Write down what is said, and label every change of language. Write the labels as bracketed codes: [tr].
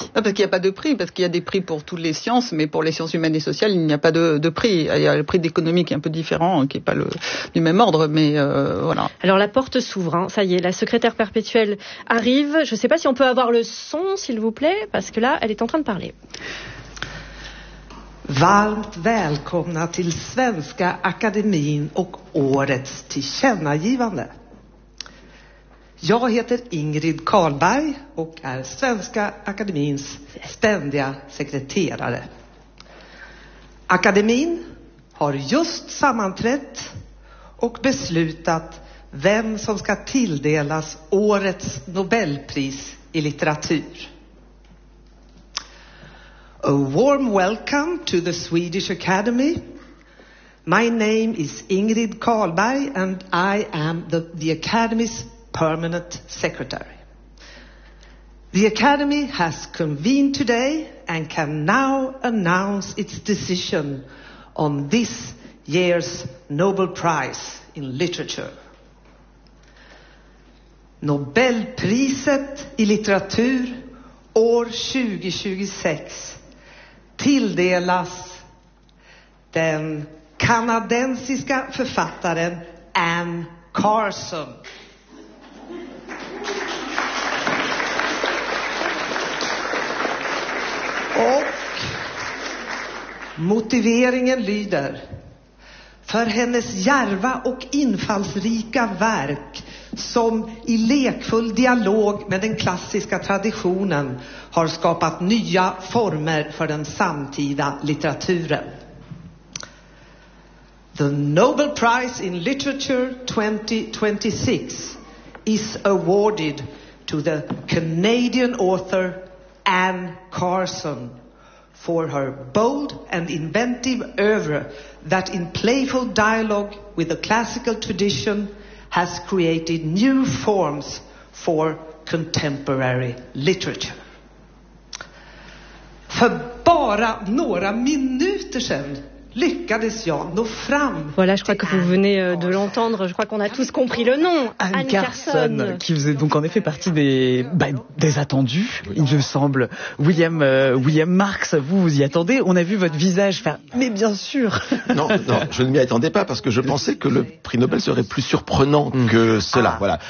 [fr] Non, parce qu'il n'y a pas de prix, parce qu'il y a des prix pour toutes les sciences, mais pour les sciences humaines et sociales, il n'y a pas de prix. Il y a le prix d'économie qui est un peu différent, qui n'est pas du même ordre, mais voilà. Alors la porte s'ouvre, ça y est, la secrétaire perpétuelle arrive. Je ne sais pas si on peut avoir le son, s'il vous plaît, parce que là, elle est en train de parler. [sv] Varmt välkomna till Svenska Akademien och årets tillkännagivande. Jag heter Ingrid Karlberg och är Svenska Akademiens ständiga sekreterare. Akademien har just sammanträtt och beslutat vem som ska tilldelas årets Nobelpris i litteratur. [en] A warm welcome to the Swedish Academy. My name is Ingrid Karlberg and I am the Academy's permanent secretary. The Academy has convened today and can now announce its decision on this year's Nobel Prize in Literature. [sv] Nobelpriset i litteratur år 2026 tilldelas den kanadensiska författaren Anne Carson. Och motiveringen lyder: för hennes djärva och infallsrika verk som i lekfull dialog med den klassiska traditionen har skapat nya former för den samtida litteraturen. [en] The Nobel Prize in Literature 2026 is awarded to the Canadian author Anne Carson for her bold and inventive oeuvre that in playful dialogue with the classical tradition has created new forms for contemporary literature. [sv] För bara några minuter sedan lyckades jag nå fram. [fr] Voilà, je crois que vous venez de l'entendre. Je crois qu'on a tous compris le nom. Anne Carson. Qui faisait donc en effet partie des attendus, il me semble. William Marx, vous y attendez. On a vu votre visage. Mais bien sûr. Non, je ne m'y attendais pas parce que je pensais que le prix Nobel serait plus surprenant que cela. Voilà.